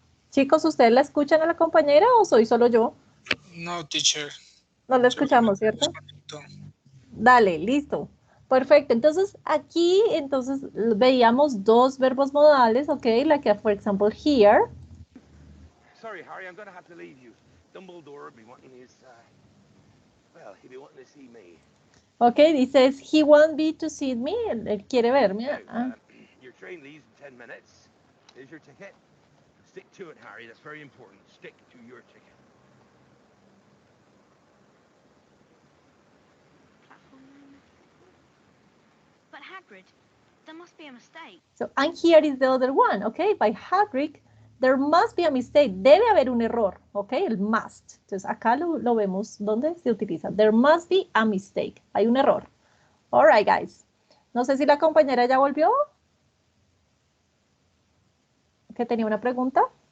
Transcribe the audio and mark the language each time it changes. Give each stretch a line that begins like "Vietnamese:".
Spanish: Chicos, ¿ustedes la escuchan a la compañera o soy solo yo?
English: No, teacher.
Spanish: No la escuchamos, ¿cierto? Dale, listo. Perfecto. Entonces, aquí, veíamos dos verbos modales, ¿ok? La que,
English: for example, here. Sorry, Harry, I'm going to have to leave you. Dumbledore will be wanting his, well, he'll be wanting to see me. Ok,
Spanish: dices,
English: he won't be to see me.
Spanish: Él quiere verme.
English: Now, your train leaves in 10 minutes. Here's your ticket. Stick to it, Harry. That's very important. Stick to your ticket. But Hagrid, there must be a mistake. So, and here is the other one, okay? By Hagrid, there must be a mistake.
Spanish: Debe haber un error, okay? El must. Entonces, acá lo vemos donde se utiliza.
English: There must be a mistake.
Spanish: Hay un error.
English: All right, guys.
Spanish: No sé si la compañera ya volvió. ¿Que tenía una pregunta?